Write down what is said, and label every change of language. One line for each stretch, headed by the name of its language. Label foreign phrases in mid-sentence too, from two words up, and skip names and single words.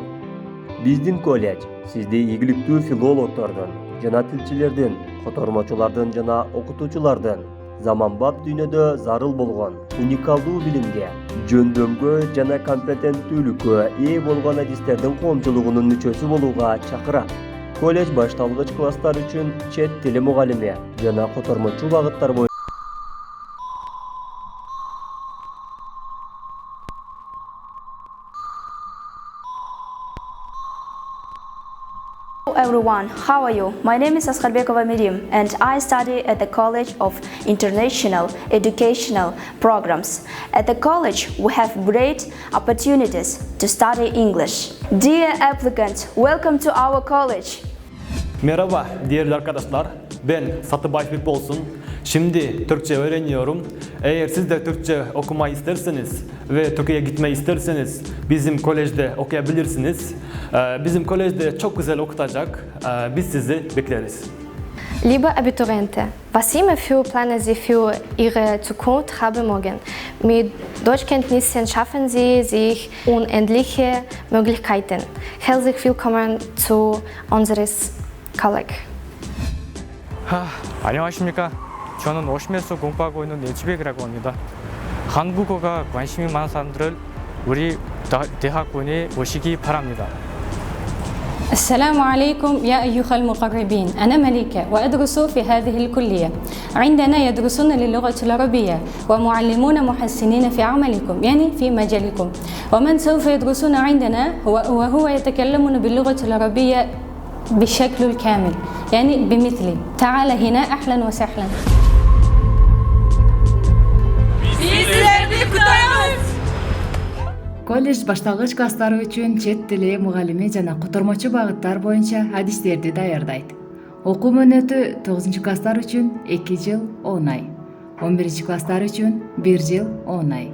Kyrgyz: Биздин колледж сизди ийгиликтүү филологдордун жана тилчилердин, котормочулардын жана окутуучулардын заманбап дүйнөдө зарыл болгон уникалдуу билимге, жөндөмгө жана компетенттүүлүккө ээ болгон адистердин коомчулугунун мүчөсү болууга чакырат. Колледж башталгыч класстар үчүн чет тили мугалими жана котормочу багыттар боюнча
English: Hello everyone, how are you? My name is Askarbekova Mirim and I study at the College of International Educational Programs. At the college, we have great opportunities to study English. Dear applicant, welcome to our college.
Turkish: Merhaba değerli arkadaşlar, ben Satıbaş Bipolsun. Şimdi Türkçe öğreniyorum. Eğer siz de Türkçe okumayı isterseniz ve Türkiye'ye gitmeyi isterseniz bizim kolejde okuyabilirsiniz. Bizim kolejde çok güzel okutacak. Biz sizi bekleriz.
German: Liebe Abituriente, was immer für Pläne Sie für Ihre Zukunft haben morgen? Mit Deutschkenntnissen schaffen Sie sich unendliche Möglichkeiten. Herzlich willkommen zu unseres College.
Korean: 안녕하십니까? 저는 오심에서 공부하고 있는 예지백이라고 합니다. 한국어가 관심이 많은 사람들을 우리 대학원에 오시기 바랍니다.
Arabic: السلام عليكم يا أيها المقربين، أنا مليكة وأدرس في هذه الكلية. عندنا يدرسون للغة العربية ومعلمون محسنين في عملكم، يعني في مجالكم. ومن سوف يدرسون عندنا وهو يتكلمون باللغة العربية بالشكل الكامل، يعني بمثلي. تعال هنا أهلا وسهلا.
Kyrgyz: Колледж башталгыч класстары үчүн чет тили мугалими жана котормочу багыттар боюнча адистерди даярдайт. Окуу мөөнөтү 9-класстар үчүн 2 жыл 10 ай, 11-класстар үчүн 1 жыл 10 ай.